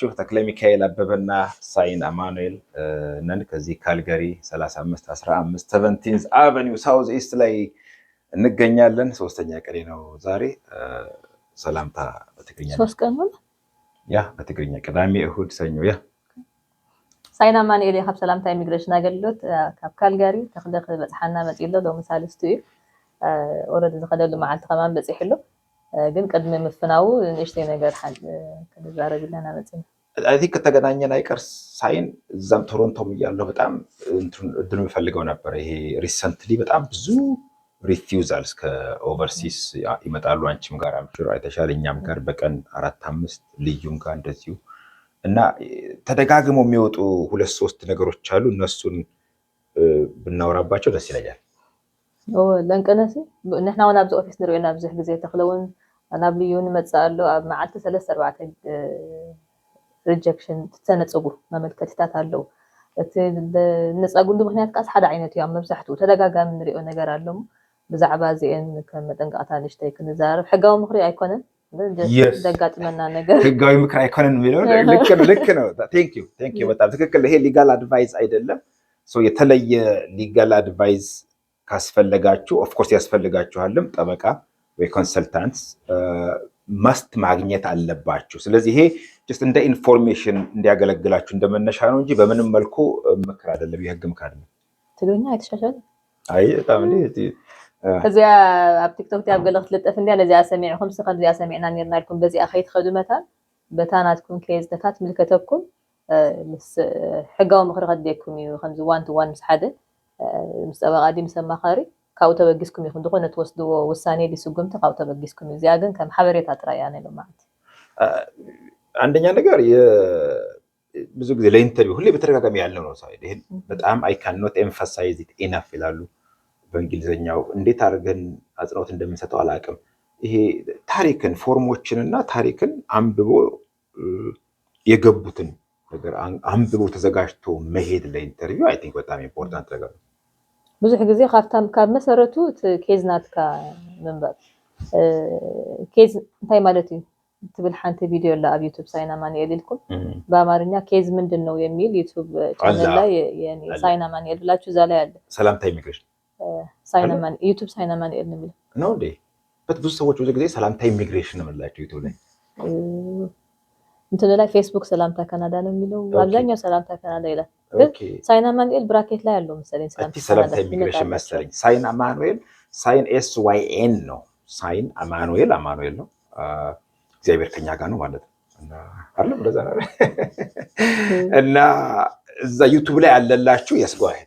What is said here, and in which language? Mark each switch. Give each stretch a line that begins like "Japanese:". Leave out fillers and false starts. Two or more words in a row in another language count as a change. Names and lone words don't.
Amharic: ተክለ ሚካኤል አበበና ሳይን አማኑኤል ነን ከዚህ ካልጋሪ 3515 17th አቨኒው ሳውዝ ኢስት ላይ እንገኛለን። ሶስተኛ ቀኔ ነው ዛሬ። ሰላምታ በትግርኛ ሶስት ቀን ነው ያ በትግርኛ ቅዳሜ እሁድ ሰኞ ያ
Tigrinya: ሳይን አማኑኤል የኻብ ሰላምታ ኢሚግሬሽን አገልግሎት ካብ ካልጋሪ ተክለኽ በጽሓና መጽኢሎ ሎ ምሳልስቱ ኦረዲ ዝኸደሉ መዓልቲ ከማን በጽሕሎ ግን ቅድመ ምፍናው ንእሽተይ ነገር ከዛረብ ለና መጽና
English: I think
Amharic: ከተገናኘን አይቀር ሳይን እዛም ቶሮንቶም እያለሁ በጣም እድል የምፈልገው ነበር። ይሄ ሪሰንትሊ በጣም ብዙ ሪፊውዛልስ ከኦቨርሲስ ይመጣሉ። አንቺም ጋር አምሽሮ አይተሻል፣ እኛም ጋር በቀን 4-5 ልዩም ጋር እንደዚሁ እና ተደጋግሞ የሚወጡ 2-3 ነገሮች አሉ። እነሱን ብናወራባቸው ደስ ይለኛል።
Tigrinya: ለንቀነሲ ንሕና እውን ኣብዚ ኦፊስ ንሪኦ ናብ ብዙሕ ግዜ ተክለውን ናብ ልዩን መፅእ ኣሎ ኣብ መዓልቲ 3-4 ሪጀክሽን ትተነፅጉ መመልከትታት ኣለው። እቲ ንፀጉሉ ምክንያት ካስ ሓደ ዓይነት እዩ። መብዛሕትኡ ተደጋጋሚ ንሪኦ ነገር ኣሎ። ብዛዕባ እዚአን ከም መጠንቀቕታ ንሽተይ ክንዛረብ ሕጋዊ ምክሪ ኣይኮነን ደጋጥመና ነገር
Amharic: ህጋዊ ምክር አይኮነን የሚለው ልክ ነው።
English: thank you
Amharic: በጣም ትክክል። ይሄ
English: legal advice
Amharic: አይደለም። የተለየ
English: legal advice
Amharic: ካስፈለጋችሁ
English: of course
Amharic: ያስፈልጋችኋልም ጠበቃ ወይ ኮንሰልታንት መስት ማግኘት አለባችሁ። ስለዚህ ይሄ ጀስት እንደ ኢንፎርሜሽን እንዲያገለግላችሁ እንደመነሻ ነው እንጂ በምንም መልኩ ምክር አይደለም፣ የህግ ምክር አይደለም። ትግርኛ አይተሻሻል አይ በጣም
Tigrinya: እዚያ ኣብ ቲክቶክ ቲያብ ገለ ክትልጠፍ እንዲያ ነዚያ ሰሚዕኩም ስኸ ነዚያ ሰሚዕና ነርና ኢልኩም በዚኣ ከይትኸዱ መታል በታናትኩም ኬዝታት ምልከተኩም ምስ ሕጋዊ ምክሪ ከድየኩም እዩ። ከምዚ 1-to-1 ምስ ሓደ ምስ ጠበቃ ዲ ምስ ኣማኻሪ ካብኡ ተበጊስኩም ይኹን ድኾነ ትወስድዎ ውሳኔ ዲስጉምቲ ካብኡ ተበጊስኩም እዩ። እዚኣ ግን ከም ሓበሬታ ጥራይ እያ ነይሩ ማለት
Amharic: አንደኛ ነገር ብዙ ጊዜ ለኢንተርቪው ሁሌ በተደጋጋሚ ያለው ነው ሳይድ ይሄን በጣም
English: I cannot emphasize it enough
Amharic: ይላሉ በእንግሊዘኛው። እንዴት አድርገን አጽንኦት እንደምንሰጠው አላውቅም። ይሄ ታሪክን ፎርሞችንና ታሪክን አንብቦ የገቡትን ነገር አንብቦ ተዘጋጅቶ መሄድ ለኢንተርቪው
English: I think
Amharic: በጣም ኢምፖርታንት ነገር ነው።
Tigrinya: ብዙሕ ግዜ ካብታም ካብ መሰረቱ ኬዝ ናትካ መንበብ ኬዝ እንታይ ማለት እዩ ትብል ሓንቲ ቪድዮ ላ ኣብ ዩቲዩብ ሳይን አማኑኤል ኢልኩም
Amharic: በአማርኛ ኬዝ ምንድን ነው የሚል ዩቲዩብ ቻናል ላይ ሳይን አማኑኤል ብላችሁ እዛ ላይ አለ። ሰላምታ ኢሚግሬሽን ሳይን አማኑኤል ዩቲዩብ ሳይን አማኑኤል ነው የሚለው ነው እንዴ? ብዙ ሰዎች ብዙ ጊዜ ሰላምታ ኢሚግሬሽን ነው የምላቸው ዩቲዩብ ላይ እንትን ላይ ፌስቡክ ሰላምታ ካናዳ ነው የሚለው አብዛኛው ሰላምታ ካናዳ ይላል። ግን ሳይን አማኑኤል ብራኬት ላይ አለው መሰለኝ ሰላምታ ኢሚግሬሽን መሰለኝ። ሳይን አማኑኤል ሳይን SYN ነው። ሳይን አማኑኤል አማኑኤል ነው። እግዚአብሔር ከኛ ጋር ነው ማለት ነው እና አይደል እንደዛ ነው እና እዛ ዩቲዩብ ላይ አለላችሁ ያስጓሄድ